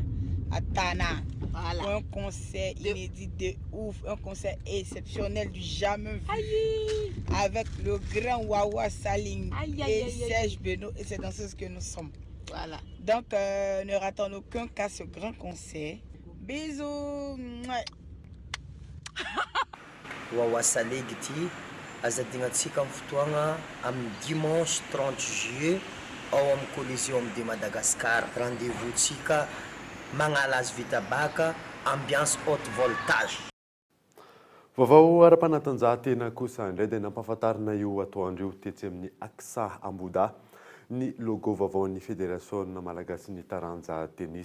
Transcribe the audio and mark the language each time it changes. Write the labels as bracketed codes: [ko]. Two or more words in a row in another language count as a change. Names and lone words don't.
[fr] À Tana, un concert inédit de ouf, un concert exceptionnel du jamais vu, avec le grand Wawa Saling et Serge Beno et ces danseuses que nous sommes. Voilà. Donc ne ratons aucun cas ce grand concert. Bisous. [mg] Wawa Saling ity azadingatsika amin'ny fotoagna amin'ny [fr] dimanche 30 juillet [mg] ao amin'ny Coliseum de Madagascar. Rendez-vous tsika Mangalas vita baka, [fr] ambiance haute voltage. [mg] Vaovao ara-panatanjahantena kosa indray dia nampahafantarina io atoandro io tetsy amin'ny Aksa Amboda ny logo vaovaon'ny Fédération Malagasy ny taranja tennis.